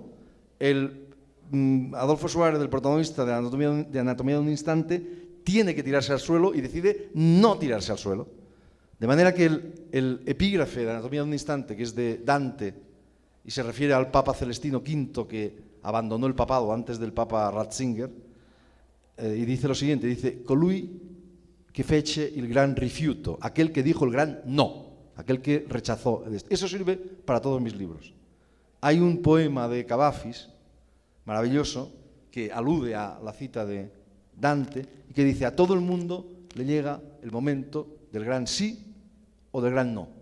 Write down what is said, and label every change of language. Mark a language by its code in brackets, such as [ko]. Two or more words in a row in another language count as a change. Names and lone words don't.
[es] Adolfo Suárez, el protagonista de Anatomía de un instante, tiene que tirarse al suelo y decide no tirarse al suelo. De manera que el epígrafe de Anatomía de un instante, que es de Dante, y se refiere al Papa Celestino V, que abandonó el papado antes del Papa Ratzinger, y dice lo siguiente, dice, [it] colui che fece il gran rifiuto, [es] aquel que dijo el gran no, aquel que rechazó. Eso sirve para todos mis libros. Hay un poema de Cavafis, maravilloso, que alude a la cita de Dante, y que dice, a todo el mundo le llega el momento del gran sí o del gran no.